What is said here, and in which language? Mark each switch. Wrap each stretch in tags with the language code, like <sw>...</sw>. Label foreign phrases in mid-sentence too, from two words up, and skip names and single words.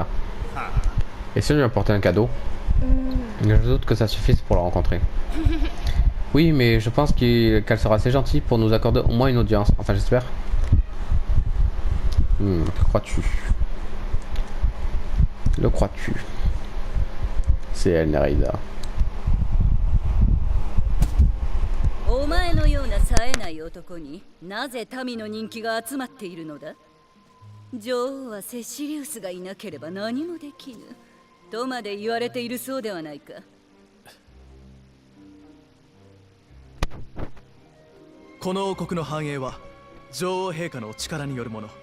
<fr>Et si on lui apportait un cadeau? Je doute que ça suffise pour la rencontrer. Oui, mais je pense qu'elle sera assez gentille pour nous accorder au moins une audience. Enfin, j'espère. Que crois-tu? Le crois-tu? C'est elle, Nereda.</fr> <ja>お前のような冴えない男になぜ民の人気が集まっているのだ？女王はセシリウスがいなければ何もできぬとまで言われているそうではないか。この王国の繁栄は女王陛下の力によるもの。</ja>